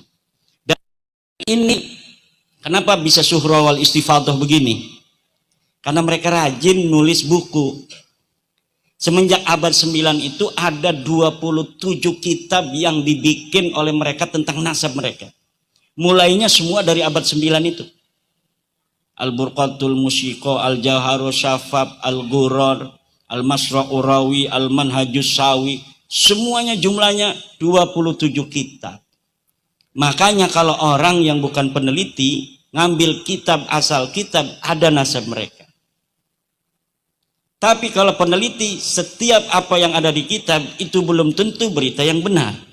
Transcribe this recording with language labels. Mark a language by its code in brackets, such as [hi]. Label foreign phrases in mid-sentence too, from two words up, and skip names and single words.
[id] Dan ini kenapa bisa [ar] شهرة والاستفاضة [id] begini? Karena mereka rajin nulis buku. Semenjak abad 9 itu ada 27 kitab yang dibikin oleh mereka tentang nasab mereka. Mulainya semua dari abad 9 itu. Al-Burqatul Musyiko, Al-Jawharu Syafab, Al-Ghuror, Al-Masra'u Rawi, Al-Manhajus Sawi. Semuanya jumlahnya 27 kitab. Makanya kalau orang yang bukan peneliti ngambil kitab, asal kitab, ada nasab mereka. Tapi kalau peneliti, setiap apa yang ada di kitab itu belum tentu berita yang benar.